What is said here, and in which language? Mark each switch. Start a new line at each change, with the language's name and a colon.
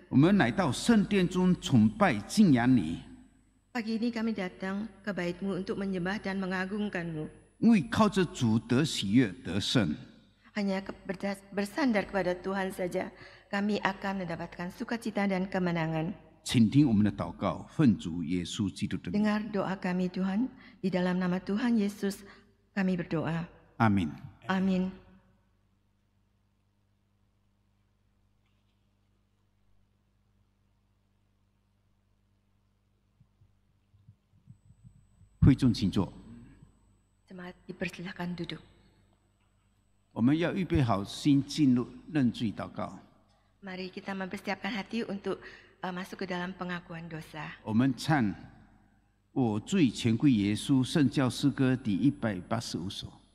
Chinese: 我们来到圣殿中崇拜敬仰你。
Indonesian: pagi ini kami datang ke bait-Mu untuk menyembah dan mengagungkan-Mu.
Chinese: 因为靠着主得喜悦得胜，
Indonesian: Hanya bersandar kepada Tuhan saja, kami akan mendapatkan sukacita dan kemenangan.
Chinese: 请听我们的祷告，奉主耶稣基督的名，
Indonesian: Dengar doa kami Tuhan, di dalam nama Tuhan Yesus kami berdoa.
Chinese: 阿门。
Indonesian: Amin.
Chinese: 会众请坐。
Indonesian: Jemaat dipersilahkan duduk.
Chinese: 我们要预备好心进入认罪祷告。
Indonesian: Mari kita mempersiapkan hati untuk masuk ke dalam pengakuan dosa.
Chinese: 我们唱我罪全归耶稣圣教诗歌第185首。